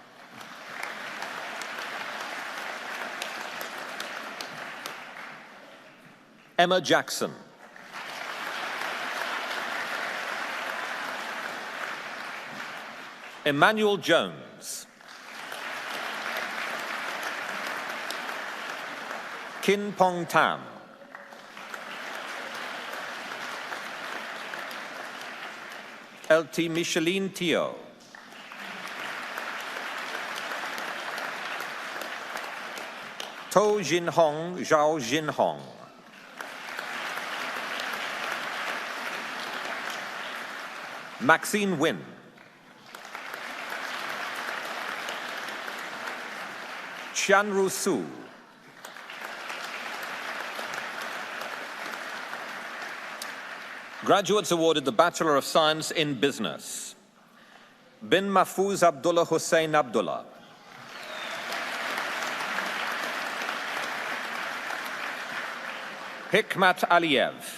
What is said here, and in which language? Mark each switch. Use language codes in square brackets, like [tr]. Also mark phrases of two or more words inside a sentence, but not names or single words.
[en] Emma Jackson. Emmanuel Jones. Kin Pong Tam. LT Micheline Teo. To Jin Hong, Zhao Jin Hong. Maxine Wynn. Qianru Su. Graduates awarded the Bachelor of Science in Business. Bin Mahfouz Abdullah Hussein Abdullah. Hikmat Aliyev.